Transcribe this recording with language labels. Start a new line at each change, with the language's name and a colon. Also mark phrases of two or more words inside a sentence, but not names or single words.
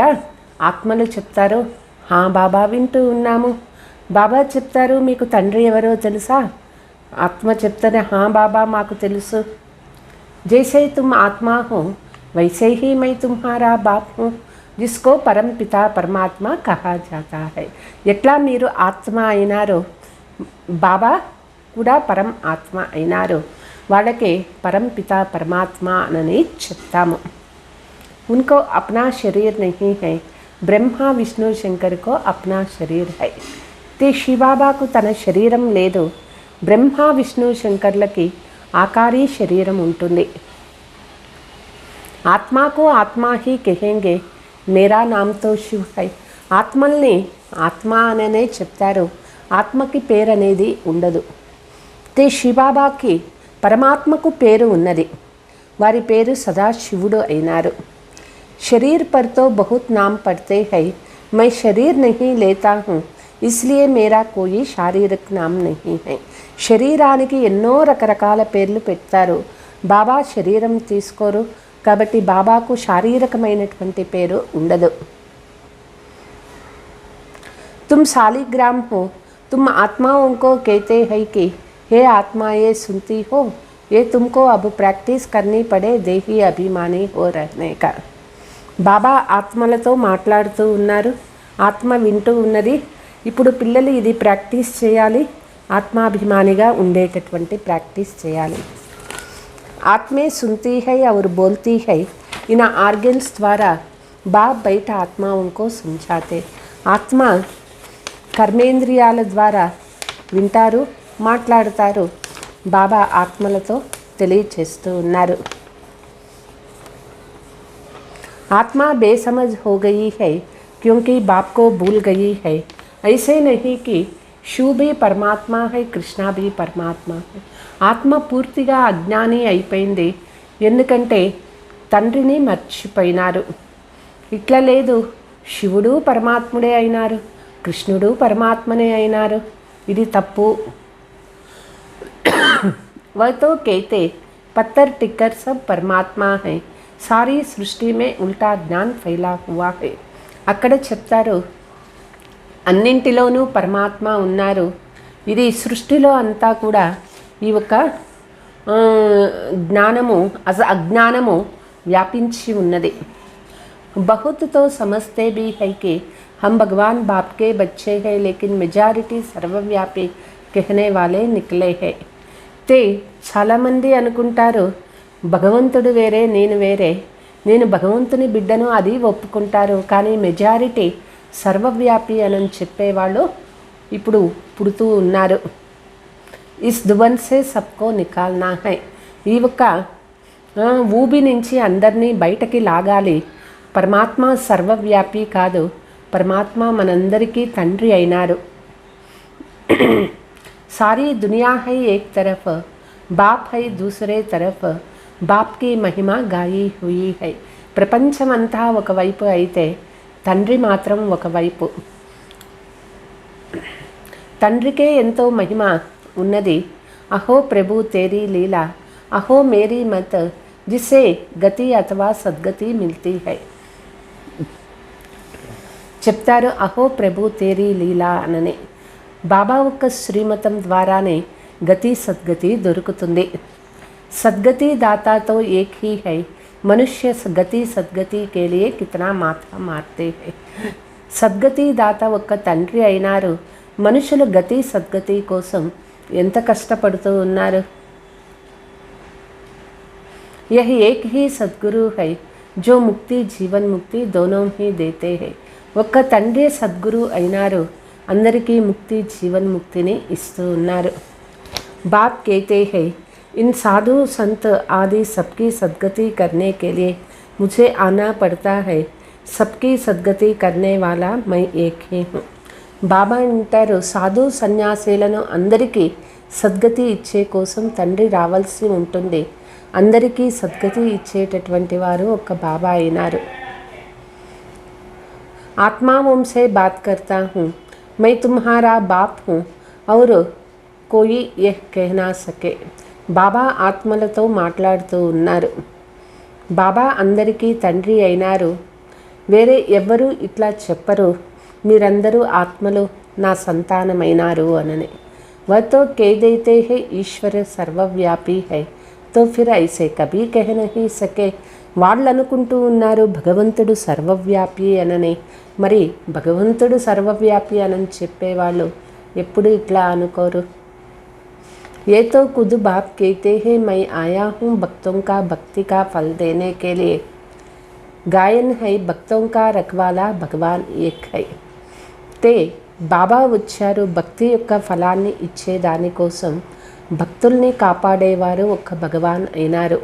Telugu: ఆత్మలు చెప్తారు, హా బాబా వింటూ ఉన్నాము. బాబా చెప్తారు, మీకు తండ్రి ఎవరో తెలుసా? ఆత్మ చెప్తారు, హా బాబా మాకు తెలుసు.
Hindi: जैसे तुम आत्मा हो वैसे ही मैं तुम्हारा बाप हूँ, जिसको परम पिता परमात्मा कहा जाता है.
Telugu: ఎట్లా మీరు ఆత్మ అయినారో బాబా కూడా పరం ఆత్మ అయినారు, వాళ్ళకే పరం పితా పరమాత్మ అని చెప్తాము.
Hindi: उनको अपना शरीर नहीं है, ब्रह्मा विष्णु शंकर को अपना शरीर है.
Telugu: తే శివబాబాకు తన శరీరం లేదు, బ్రహ్మ విష్ణు శంకర్లకి ఆకారీ శరీరం ఉంటుంది.
Hindi: आत्मा को आत्मा ही कहेंगे, मेरा नाम तो शिव है.
Telugu: ఆత్మల్ని ఆత్మ అననే చెప్తారు, ఆత్మకి పేరు అనేది ఉండదు. తే శివబాబాకి పరమాత్మకు పేరు ఉన్నది, వారి పేరు సదాశివుడు అయినారు.
Hindi: शरीर पर तो बहुत नाम पड़ते हैं, मैं शरीर नहीं लेता हूँ, इसलिए मेरा कोई शारीरिक नाम नहीं है.
Telugu: శరీరానికి ఎన్నో రకరకాల పేర్లు పెడతారు, బాబా శరీరం తీసుకోరు కాబట్టి బాబాకు శారీరకమైనటువంటి పేరు ఉండదు.
Hindi: तुम शालिग्राम हो, तुम आत्माओं को कहते हैं कि हे आत्माएं सुनती हो, ये तुमको अब प्रैक्टिस करनी पड़े देही अभिमानी हो रहने का.
Telugu: బాబా ఆత్మలతో మాట్లాడుతూ ఉన్నారు, ఆత్మ వింటూ ఉన్నది. ఇప్పుడు పిల్లలు ఇది ప్రాక్టీస్ చేయాలి, ఆత్మాభిమానిగా ఉండేటటువంటి ప్రాక్టీస్ చేయాలి.
Hindi: आत्मे सुनती है और बोलती है.
English: in organs
Hindi: द्वारा बाप बयट आत्माओं समझाते.
Telugu: ఆత్మ కర్మేంద్రియాల ద్వారా వింటారు, మాట్లాడతారు. బాబా ఆత్మలతో తెలియచేస్తూ ఉన్నారు.
Hindi: आत्मा बेसमझ हो गई है क्योंकि बाप को भूल गई है। ऐसे नहीं कि शिव भी परमात्मा है, कृष्णा भी परमात्मा है.
Telugu: ఆత్మ పూర్తిగా అజ్ఞాని అయిపోయింది, ఎందుకంటే తండ్రిని మర్చిపోయినారు. ఇట్లా లేదు, శివుడు పరమాత్ముడే అయినారు, కృష్ణుడు పరమాత్మనే అయినారు. ఇది తప్పు.
Hindi: वह तो कहते पत्थर टिक्कर सब परमात्मा है, सारी सृष्टि में उल्टा ज्ञान फैला हुआ है.
Telugu: అక్కడ చెప్తారు అన్నింటిలోనూ పరమాత్మ ఉన్నారు, ఇది సృష్టిలో అంతా కూడా ఈ ఒక జ్ఞానము అజ్ఞానము వ్యాపించి ఉన్నది.
Hindi: बहुत तो समझते भी है कि हम भगवान बाप के बच्चे हैं, लेकिन मेजॉरिटी सर्वव्यापी कहने वाले निकले हैं.
Telugu: ते చాలామంది అనుకుంటారు భగవంతుడు వేరే, నేను వేరే, నేను భగవంతుని బిడ్డను, అది ఒప్పుకుంటారు. కానీ మెజారిటీ సర్వవ్యాపి అని చెప్పేవాళ్ళు ఇప్పుడు పుడుతూ ఉన్నారు.
Hindi: इस दुवन से सबको निकालना है,
Telugu: ఈ ఒక్క ఊబి నుంచి అందరినీ బయటకి లాగాలి. పరమాత్మ సర్వవ్యాపి కాదు, పరమాత్మ మనందరికీ తండ్రి అయినారు.
Hindi: सारी दुनिया है एक तरफ, बाप है दूसरे तरफ, बाप की महिमा गाई हुई है.
Telugu: ప్రపంచమంతా ఒకవైపు అయితే తండ్రి మాత్రం ఒకవైపు. తండ్రికే ఎంతో మహిమ ఉన్నది.
Hindi: अहो प्रभु तेरी लीला, अहो मेरी मत, जिसे गति अथवा सद्गति मिलती है.
Telugu: చెప్తారు
Hindi: अहो प्रभु तेरी लीला
Telugu: అనని. బాబా ఒక్క శ్రీమతం ద్వారానే గతి సద్గతి దొరుకుతుంది.
Hindi: सदगति दाता तो एक ही है, मनुष्य गति सद्गति के लिए कितना माथा मारते हैं.
Telugu: సద్గతి దాత ఒక్క తండ్రి అయినారు, మనుషులు గతి సద్గతి కోసం ఎంత కష్టపడుతూ ఉన్నారు.
Hindi: यह एक ही सद्गुरु है जो मुक्ति जीवन मुक्ति दोनों ही देते हैं.
Telugu: ఒక్క తండ్రి సద్గురు అయినారు, అందరికీ ముక్తి జీవన్ ముక్తిని ఇస్తూ ఉన్నారు.
Hindi: बाप कहते हैं इन साधु संत आदि सबकी सद्गति करने के लिए मुझे आना पड़ता है. सबकी सद्गति करने वाला मैं एक ही हूँ.
Telugu: బాబా అంటారు సాధు సన్యాసులను అందరికీ సద్గతి ఇచ్చే కోసం తండ్రి రావాల్సి ఉంటుంది. అందరికీ సద్గతి ఇచ్చేటటువంటి వారు ఒక బాబా అయినారు.
Hindi: आत्माओं से बात करता हूँ, मैं तुम्हारा बाप हूँ और कोई यह कह ना सके.
Telugu: బాబా ఆత్మలతో మాట్లాడుతూ ఉన్నారు. బాబా అందరికీ తండ్రి అయినారు, వేరే ఎవ్వరూ ఇట్లా చెప్పరు మీరందరూ ఆత్మలు నా సంతానమైనారు అనని.
Hindi: वह तो कह देते हैं ईश्वर सर्वव्यापी है, तो फिर ऐसे कभी कह नहीं सके.
Telugu: వాళ్ళు అనుకుంటూ ఉన్నారు భగవంతుడు సర్వవ్యాపి అనని. మరి భగవంతుడు సర్వవ్యాపి అని చెప్పేవాళ్ళు ఎప్పుడు ఇట్లా అనుకోరు.
Hindi: ये तो खुद बाप कहते हैं मैं आया हूँ भक्तों का भक्ति का फल देने के लिए. गायन है भक्तों का रखवाला भगवान एक है.
Telugu: ते బాబా వచ్చారు భక్తి యొక్క ఫలాన్ని ఇచ్చేదానికోసం, భక్తుల్ని కాపాడేవారు ఒక్క భగవాన్ అయినారు.